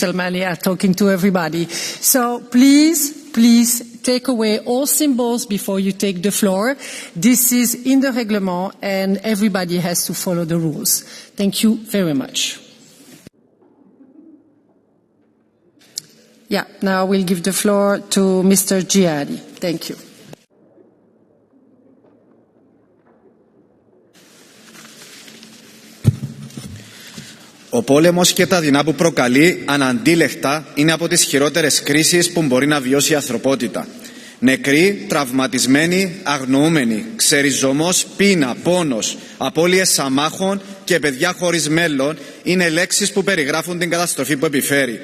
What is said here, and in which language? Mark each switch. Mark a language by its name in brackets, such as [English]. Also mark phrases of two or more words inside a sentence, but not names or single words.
[English] Salmani, I'm talking to everybody. So please take away all symbols before you take the floor. This is in the reglement and everybody has to follow the rules. Thank you very much. Yeah, now we'll give the floor to Mr. Giadi. Thank you. [Greek] Ο πόλεμος και τα δεινά που προκαλεί αναντίλεκτα είναι από τις χειρότερες κρίσεις που μπορεί να βιώσει η ανθρωπότητα. Νεκροί, τραυματισμένοι, αγνοούμενοι, ξεριζωμός, πείνα, πόνος, απώλειες αμάχων και παιδιά χωρίς μέλλον είναι λέξεις που περιγράφουν την καταστροφή που επιφέρει.